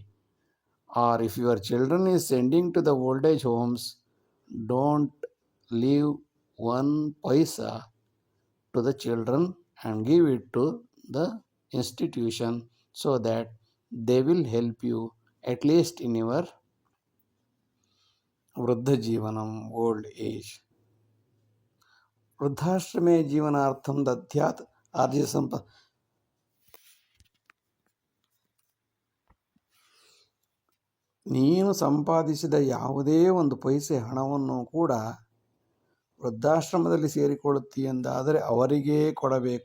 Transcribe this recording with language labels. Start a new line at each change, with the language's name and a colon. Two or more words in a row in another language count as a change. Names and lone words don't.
English: Or if your children is sending to the old age homes, don't leave one paisa to the children and give it to the institution, so that they will help you at least in your
Sanskrit: ವೃದ್ಧ ಜೀವನಂ,
English: old age.
Sanskrit: ವೃದ್ಧಾಶ್ರಮೇ ಜೀವನಾರ್ಥಂ ದದ್ಯಾತ್ ಆರ್ಜಿತ ಸಂಪದ.
Kannada: ನೀನು ಸಂಪಾದಿಸಿದ ಯಾವುದೇ ಒಂದು ಪೈಸೆ ಹಣವನ್ನು ಕೂಡ ವೃದ್ಧಾಶ್ರಮದಲ್ಲಿ ಸೇರಿಕೊಳ್ಳುತ್ತೀಯೆಂದಾದರೆ ಅವರಿಗೇ ಕೊಡಬೇಕು.